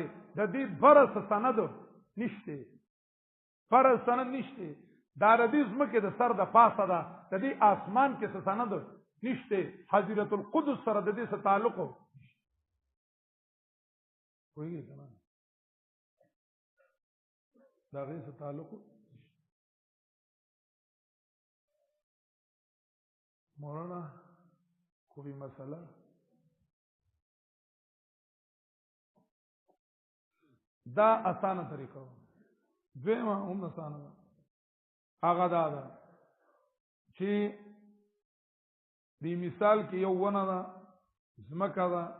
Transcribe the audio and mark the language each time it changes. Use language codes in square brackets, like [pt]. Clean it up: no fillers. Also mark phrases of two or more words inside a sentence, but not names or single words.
[ps] د دې فرض سند نشته فرض سند نشته دا ردی زمکه د سر د پاسه ده د دې اسمان کې څه سند نشته حضرت القدس سره د دې څه تعلق وایي کنه دا غي څه تعلق مولانا [ur] کوئی مسئلہ [ps] دا اسانه طریقه دویمه هم اسانه هغه دا ده چې دی مثال کې یو ونه ده زمکه ده